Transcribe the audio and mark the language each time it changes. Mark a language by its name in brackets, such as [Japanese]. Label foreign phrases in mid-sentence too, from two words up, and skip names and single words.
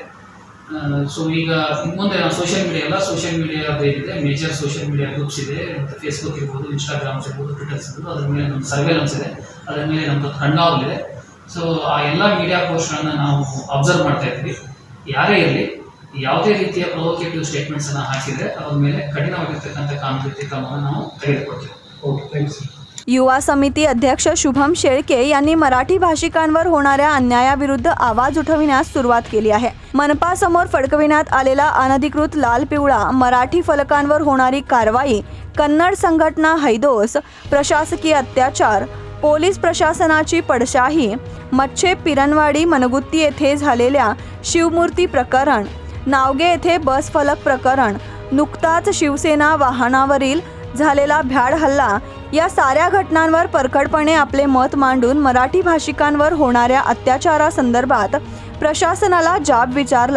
[Kannada] ಸೊ ಈಗ ಮುಂದೆ ನಾವು [English] social media [Kannada] ಏನಿದೆ, [English] major social media groups [Kannada] ಇದೆ, ಮತ್ತು ಫೇಸ್ಬುಕ್ ಇರ್ಬೋದು, ಇನ್ಸ್ಟಾಗ್ರಾಮ್ಸ್ ಇರ್ಬೋದು, ಟ್ವಿಟರ್ಸ್ ಇರ್ಬೋದು, ಅದರ ಮೇಲೆ ನಮ್ಮ ಸರ್ವೇಲೆನ್ಸ್ ಇದೆ, ಅದರ ಮೇಲೆ ನಮ್ಮದು ಕಣ್ಗಾವಲಿದೆ. ಸೊ ಆ ಎಲ್ಲ [English] media posts [Kannada] ನಾವು ಅಬ್ಸರ್ವ್ ಮಾಡ್ತಾ ಇದ್ವಿ. ಯಾರೇ ಇರಲಿ, ಯಾವುದೇ ರೀತಿಯ [English] provocative statements [Kannada] ಹಾಕಿದರೆ ಅದರ ಮೇಲೆ ಕಠಿಣವಾಗಿರ್ತಕ್ಕಂಥ ಕಾನೂನು ರೀತಿ ಕ್ರಮವನ್ನು ನಾವು ತೆಗೆದುಕೊಳ್ತೇವೆ. [English] Okay, thanks. [Marathi] युवा समिती अध्यक्ष शुभम शेळके यांनी मराठी भाषिकांवर होणाऱ्या अन्यायाविरुद्ध आवाज उठविण्यास सुरुवात केली आहे. मनपासमोर फडकविण्यात आलेला अनधिकृत लाल पिवळा मराठी फलकांवर होणारी कारवाई, कन्नड संघटना हैदोस, प्रशासकीय अत्याचार, पोलीस प्रशासनाची पडशाही, मच्छे पिरणवाडी मनगुत्ती येथे झालेल्या शिवमूर्ती प्रकरण, नावगे येथे बस फलक प्रकरण, नुकताच शिवसेना वाहनावरील झालेला भ्याड हल्ला या साऱ्या घटनांवर परखडपणे आपले मत मांडून मराठी भाषिकांवर होणाऱ्या अत्याचारासंदर्भात प्रशासनाला जाब विचारला.